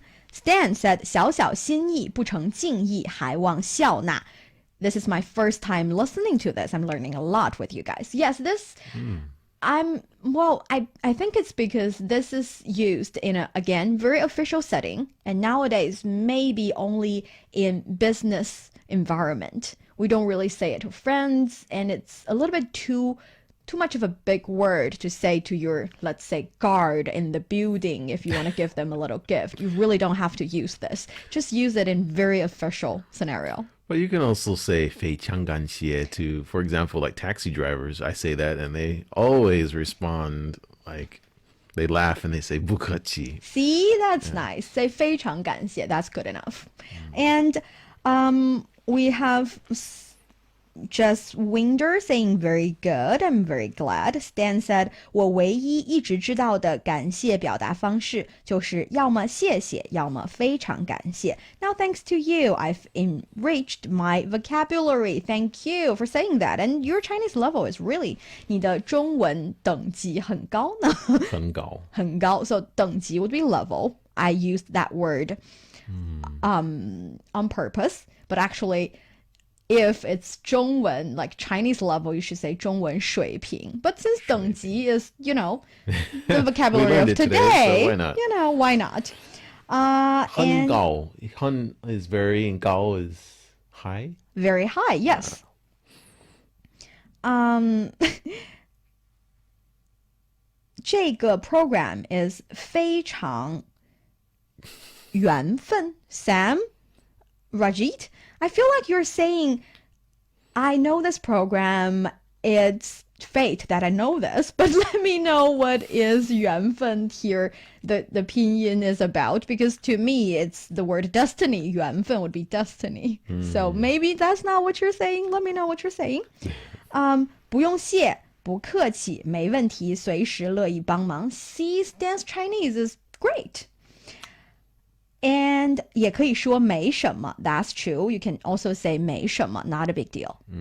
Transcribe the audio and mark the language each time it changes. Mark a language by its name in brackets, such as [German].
[English] Stan said, [Chinese] 小小心意不成敬意，还望笑纳. [English] This is my first time listening to this. I'm learning a lot with you guys. Yes, this, I think it's because this is used in a, again, very official setting. And nowadays, maybe only in business environment. We don't really say it to friends. And it's a little bit too much of a big word to say to your, let's say, guard in the building if you want to give them a little gift. You really don't have to use this. Just use it in very official scenario. But you can also say [Chinese] 非常感谢 [English] to, for example, like taxi drivers. I say that and they always respond like they laugh and they say [Chinese] 不客气. [English] See, that's nice. Say [Chinese] 非常感谢. [English] That's good enough. And we have Just Winder saying very good. I'm very glad. Stan said, [Chinese] 我唯一一直知道的感谢表达方式就是要么谢谢，要么非常感谢. [English] Now, thanks to you, I've enriched my vocabulary. Thank you for saying that. And your Chinese level is really, [Chinese] 你的中文等级很高呢。很高。很高. [English] So 等级 would be level. I used that word on purpose, but actually, if it's 中文, like Chinese level, you should say 中文水平. But since 等级 is, the vocabulary of today, so why not? Why not? [Chinese] 很高. [English] 很 is very and 高 is high. Very high, yes. [Chinese] 这个 [English] program is [Chinese] 非常缘分. [English] Sam? Rajit? I feel like you're saying, I know this program, it's fate that I know this, but let me know what is 缘分 here, the pinyin is about, because to me it's the word destiny. 缘分 would be destiny. So maybe that's not what you're saying. Let me know what you're saying. [Chinese] 不用谢，不客气，没问题，随时乐意帮忙. [English] See, Stan's Chinese is great. [Chinese] And 也可以说没什么. [English] That's true. You can also say [Chinese] 没什么, [English] not a big deal.